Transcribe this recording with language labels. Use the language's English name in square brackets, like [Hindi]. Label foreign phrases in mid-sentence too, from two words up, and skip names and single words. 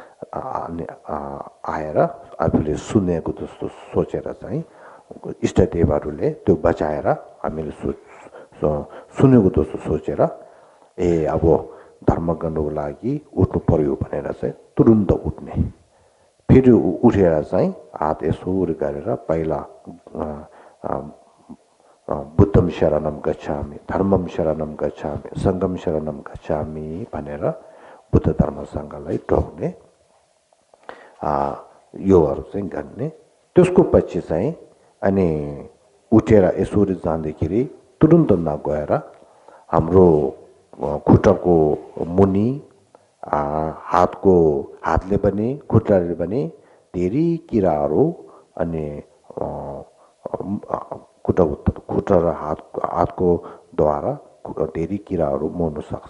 [Nepali] आएर आफूले सुनेको जस्तो सोचेर चाहिँ इष्टदेवहरूले त्यो बचाएर हामीले सुनेको जस्तो सोचेर अब धर्म गर्नुको लागि उठ्नु पर्यो भनेर चाहिँ तुरुन्त उठ्ने। फेरि उठेर चाहिँ हात यसोरी गरेर पहिला [Sanskrit] बुद्धम शरणम गच्छामि, धर्मम शरणम गच्छामि, सङ्घम शरणम गच्छामि [Nepali] भनेर बुद्ध धर्मसँगलाई ढोक्ने, योहरू चाहिँ गर्ने। त्यसको पछि चाहिँ अनि उठेर यसोरी जाँदाखेरि तुरुन्त नगएर हाम्रो खुट्टाको मुनि हातले पनि खुट्टाले पनि धेरै किराहरू अनि खुट्टा र हातको द्वारा धेरै किराहरू मर्न सक्छ।